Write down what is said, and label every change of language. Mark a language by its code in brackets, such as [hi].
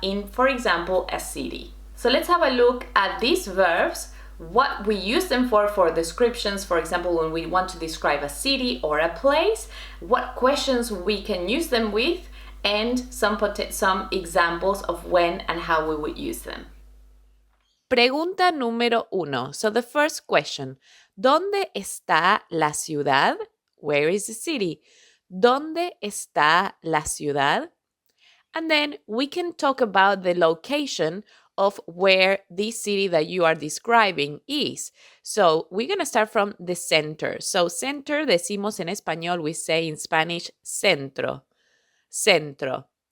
[en] in, for example, a city. So let's have a look at these verbs, what we use them for descriptions, for example, when we want to describe a city or a place, what questions we can use them with, and some examples of when and how we would use them. [es] Pregunta número 1. [en] So the first question, [es] ¿dónde está la ciudad? [en] Where is the city? [es] ¿Dónde está la ciudad? [en] And then we can talk about the location of where this city that you are describing is. So we're going to start from the center. So center, [es] decimos en español, [en] we say in Spanish, centro. Centro.